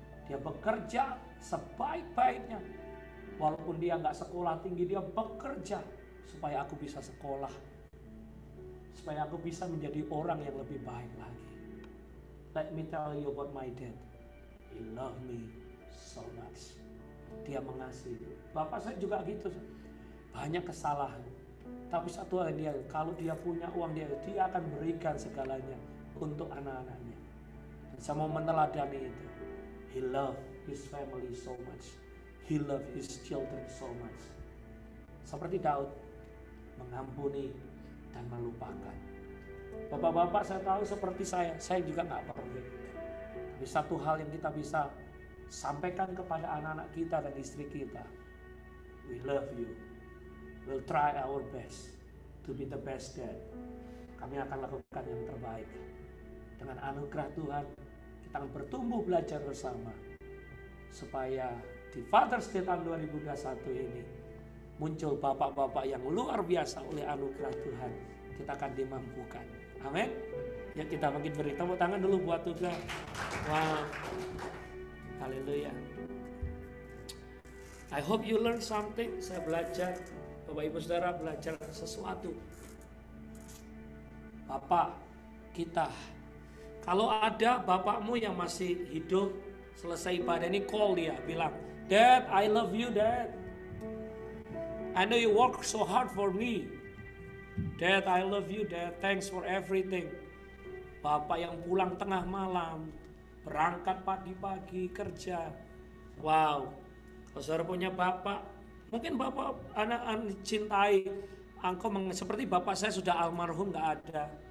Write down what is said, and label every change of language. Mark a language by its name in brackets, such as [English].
[Indonesian] Dia bekerja sebaik-baiknya. Walaupun dia gak sekolah tinggi, dia bekerja supaya aku bisa sekolah, supaya aku bisa menjadi orang yang lebih baik lagi. [English] Let me tell you about my dad. He love me so much. [Indonesian] Dia mengasihi. Bapak saya juga gitu. Banyak kesalahan. Tapi satu hal dia, kalau dia punya uang dia akan berikan segalanya untuk anak-anaknya. Dan saya mau meneladani itu. [English] He love his family so much. He love his children so much. [Indonesian] Seperti Daud, mengampuni dan melupakan. Bapak-bapak saya tahu seperti saya juga nggak perfect. Tapi satu hal yang kita bisa sampaikan kepada anak-anak kita dan istri kita, [English] we love you. We'll try our best to be the best dad. [Indonesian] Kami akan lakukan yang terbaik. Dengan anugerah Tuhan, kita akan bertumbuh belajar bersama. Supaya di Father's Day tahun 2021 ini, muncul bapak-bapak yang luar biasa oleh anugerah Tuhan. Kita akan dimampukan. Amin. Ya kita mungkin beri tepuk tangan dulu buat Tuhan. Wow. Haleluya. [English] I hope you learn something. [Indonesian] Saya belajar. Bapak Ibu Saudara belajar sesuatu. Bapak kita. Kalau ada bapakmu yang masih hidup, selesai ibadah ini call dia. Bilang, [English] Dad, I love you Dad. I know you work so hard for me. Dad, I love you Dad. Thanks for everything. [Indonesian] Bapak yang pulang tengah malam, berangkat pagi-pagi kerja. Wow. Kalau saudara punya bapak, mungkin bapak anak-anak cintai engkau seperti bapak saya sudah almarhum nggak ada.